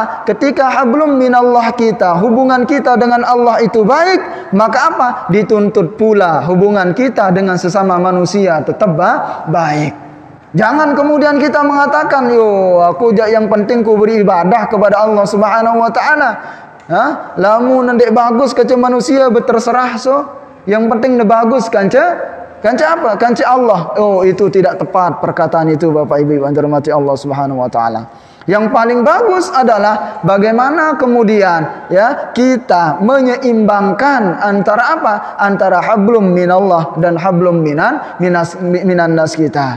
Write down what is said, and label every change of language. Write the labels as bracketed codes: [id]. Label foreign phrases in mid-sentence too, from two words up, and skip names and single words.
[id] Ketika [ar] hablum minallah [id] kita, hubungan kita dengan Allah itu baik, maka apa? Dituntut pula hubungan kita dengan sesama manusia tetap baik. Jangan kemudian kita mengatakan, yo aku yang penting ku beribadah kepada Allah [ar] Subhanahu wa taala. [sas] Lamun ndek bagus kaca manusia berterserah so. [id] Yang penting [sas] ndek bagus kanca apa? Kanca Allah. [id] Oh, itu tidak tepat perkataan itu Bapak Ibu yang dirahmati Allah [ar] Subhanahu wa taala. [id] Yang paling bagus adalah bagaimana kemudian ya kita menyeimbangkan antara apa? Antara [ar] hablum minallah [id] dan [ar] hablum minan nas [id] kita.